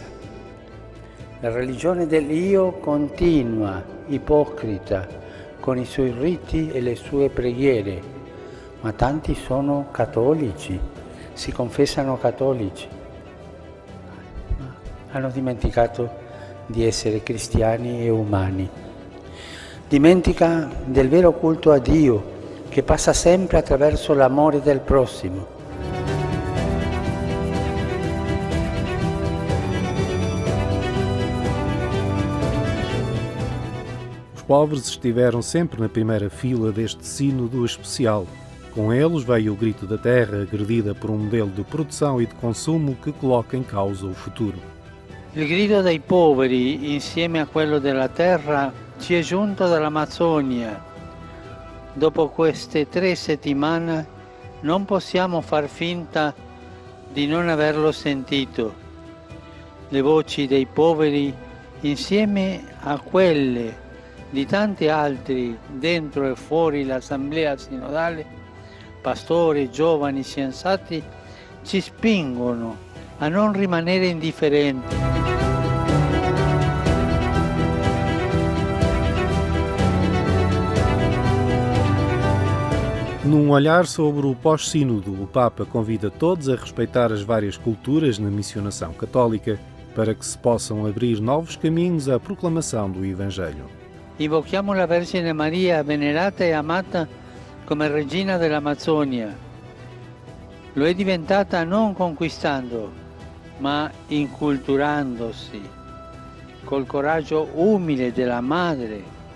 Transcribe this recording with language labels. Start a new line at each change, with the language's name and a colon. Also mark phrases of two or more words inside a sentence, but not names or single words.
Italian: La religione dell'io continua, ipocrita, con i suoi riti e le sue preghiere, ma tanti sono cattolici, si confessano cattolici, ma hanno dimenticato di essere cristiani e umani. Dimentica del vero culto a Dio, che passa sempre attraverso l'amore del prossimo.
Portuguese: Os pobres estiveram sempre na primeira fila deste sínodo especial. Com eles veio o grito da terra, agredida por um modelo de produção e de consumo que coloca em causa o futuro.
Italian: Il grido dei poveri, insieme a quello della terra, ci è giunto dall'Amazzonia. Dopo queste 3 settimane non possiamo far finta di non averlo sentito. Le voci dei poveri, insieme a quelle di tanti altri dentro e fuori l'Assemblea Sinodale, pastori, giovani, scienziati, ci spingono a non rimanere indifferenti.
Portuguese: Num olhar sobre o pós-sínodo, o Papa convida todos a respeitar as várias culturas na missionação católica para que se possam abrir novos caminhos à proclamação do Evangelho.
Italian: Invochiamo la Vergine Maria, venerata e amata come regina dell'Amazzonia. Lo è diventata non conquistando, ma inculturandosi, col coraggio umile della madre.